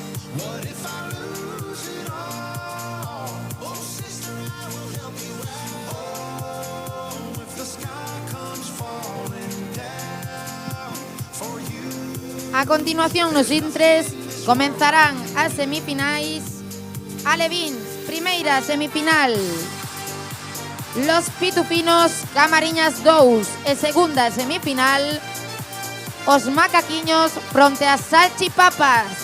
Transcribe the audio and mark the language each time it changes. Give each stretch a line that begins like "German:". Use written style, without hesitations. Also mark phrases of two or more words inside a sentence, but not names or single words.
English: What if I lose it all? Oh, sister, I will help you out. Oh, if the sky comes falling down for you.
Galician: A continuación, nos intres comenzarán as semifinais. Alevins, primeira semifinal.
Spanish: Los Pitufinos,
Galician: Camariñas 2. E segunda semifinal, os Macaquiños fronte a Salchipapas.